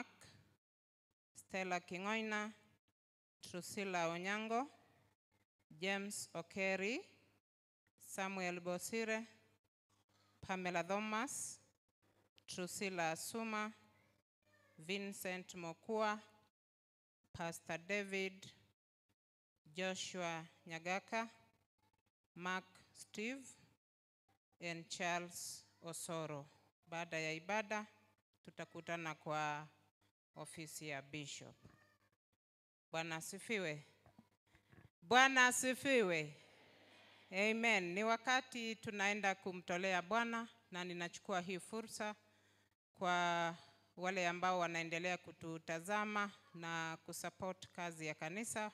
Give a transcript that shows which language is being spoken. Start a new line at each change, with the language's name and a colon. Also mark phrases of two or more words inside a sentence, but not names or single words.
Swahili: Stella Kingoina, Trusilla Onyango, James Okeri, Samuel Bosire, Pamela Thomas, Trusilla Asuma, Vincent Mokua, Pastor David, Joshua Nyagaka, Mark Steve, and Charles Osoro. Baada ya ibada tutakutana kwa ofisi ya Bishop. Bwana asifiwe. Bwana asifiwe. Amen. Ni wakati tunaenda kumtolea Bwana, na ninachukua hii fursa kwa wale ambao wanaendelea kututazama na kusupport kazi ya kanisa.